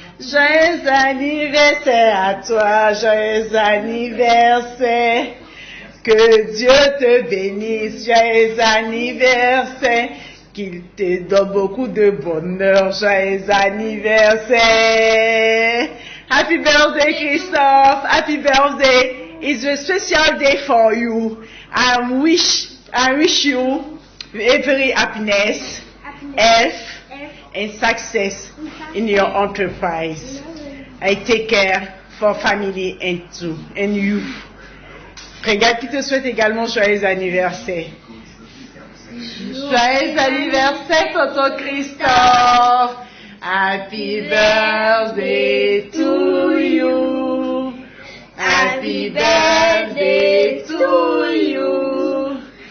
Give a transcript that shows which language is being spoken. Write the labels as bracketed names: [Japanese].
[French] Joyeux anniversaire à toi, joyeux anniversaire. Que Dieu te bénisse, joyeux anniversaire. Qu'il te donne beaucoup de bonheur, joyeux anniversaire. [English] Happy birthday, Christophe. Happy birthday. It's a special day for you. I wish you every happiness, health, and success in your enterprise. I take care for family and you. [French] Regarde qui te souhaite également joyeux anniversaire. Joyeux anniversaire, Tonton Christophe. [English] Happy birthday to you. Happy birthday to you.